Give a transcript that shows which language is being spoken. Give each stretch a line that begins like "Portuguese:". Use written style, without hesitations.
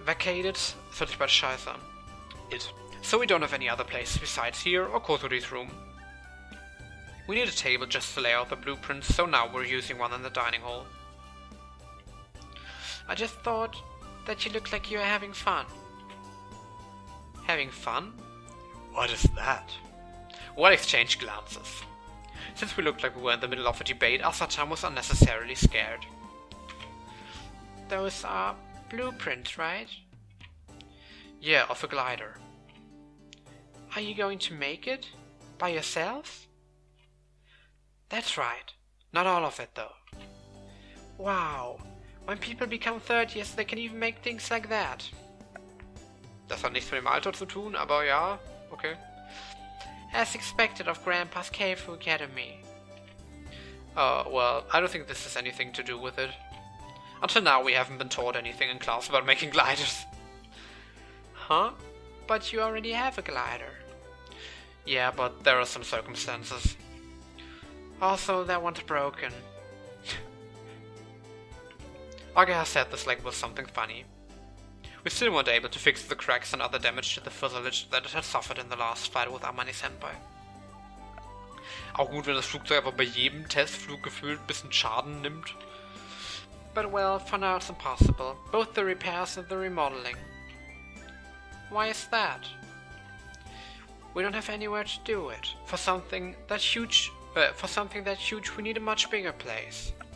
German: Das hört sich bald scheiße an.
English: It. So we don't have any other place besides here or Kotori's room. We need a table just to lay out the blueprints, so now we're using one in the dining hall. I just thought that you looked like you were having fun. Having fun? What is that? We'll exchange glances. Since we looked like we were in the middle of a debate, Asa-chan was unnecessarily scared. Those are blueprints, right? Yeah, of a glider. Are you going to make it? By yourself? That's right. Not all of it, though. Wow. When people become 30s, they can even make things like that.
German: Das hat nichts mit dem Alter zu tun, aber ja, okay.
English: As expected of Grandpa's Keifu Academy. Well, I don't think this has anything to do with it. Until now, we haven't been taught anything in class about making gliders. Huh? But you already have a glider. Yeah, but there are some circumstances. Also, that one's broken. Ageha said this like it was something funny. We still weren't able to fix the cracks and other damage to the fuselage that it had suffered in the last flight with Amane-senpai.
German: Auch gut, wenn das Flugzeug einfach bei jedem Testflug gefühlt ein bisschen Schaden nimmt.
English: But well, for now it's impossible. Both the repairs and the remodeling. Why is that? We don't have anywhere to do it. For something that huge, we need a much bigger place.